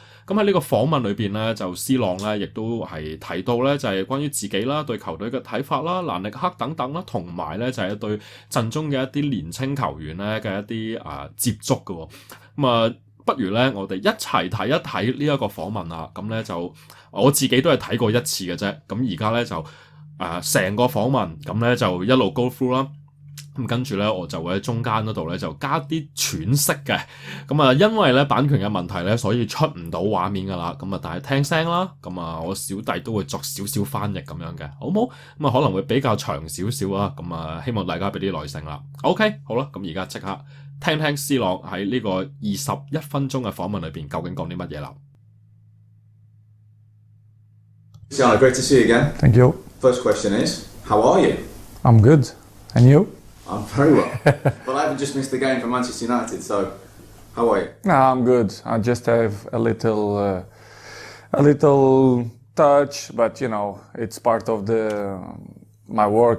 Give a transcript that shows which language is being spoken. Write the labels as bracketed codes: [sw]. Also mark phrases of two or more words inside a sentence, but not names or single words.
[yue] 喺呢個訪問裏邊咧，就 C 朗咧亦都係提到咧就係關於自己啦、對球隊嘅睇法啦、蘭力克等等啦，同埋咧就係對陣中嘅一啲年青球員咧嘅一啲接觸嘅不如咧，我哋一齊睇一睇呢一個訪問啦。咁咧就我自己都係睇過一次嘅啫。咁而家咧就成個訪問咁咧就一路 [en] go through [yue] 啦。咁跟住咧我就會喺中間嗰度咧就加啲喘息嘅。因為咧版權嘅問題咧，所以出唔到畫面噶啦。但係聽聲啦。我小弟都會作少少翻譯咁樣嘅，好唔好？可能會比較長少少啊。希望大家俾啲耐性啦。OK， 好啦，咁而家即刻聽聽 C 朗喺呢個21分鐘嘅訪問裏邊究竟講啲乜嘢啦。 [en] Cristiano, great to see you again. Thank you. First question is, how are you? I'm good. And you? I'm very well. But I haven't just missed the game for Manchester United, so how are you? No, I'm good. I just have a little touch, but it's part of my work.